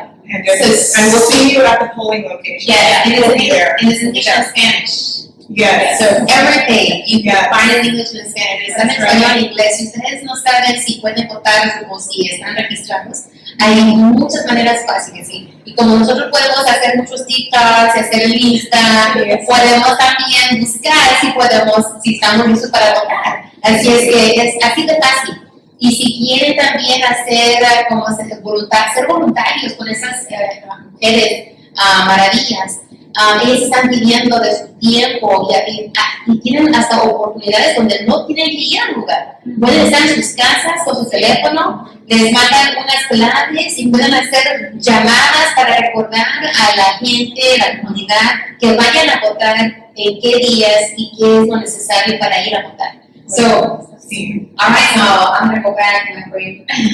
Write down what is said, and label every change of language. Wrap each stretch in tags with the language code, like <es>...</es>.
<en>And we'll see you at the polling location. Yeah, and it's in English and Spanish. Yes. So everything, you can find it in English and Spanish.</en> <es>Está en español, en inglés. Si ustedes no saben si pueden votar o si están registrados, hay muchas maneras fáciles, ¿sí? Y como nosotros podemos hacer muchos TikToks, hacer lista, podemos también buscar si estamos listos para votar. Así es que es así de fácil. Y si quieren también hacer ser voluntarios con esas mujeres maravillas, ellos están pidiendo de su tiempo y tienen hasta oportunidades donde no tienen que ir al lugar. Pueden estar en sus casas con su teléfono, les mandan unas claves y pueden hacer llamadas para recordar a la gente, a la comunidad, que vayan a votar en qué días y qué es lo necesario para ir a votar.</es> <en>So, all right, now I'm gonna go back and agree.</en>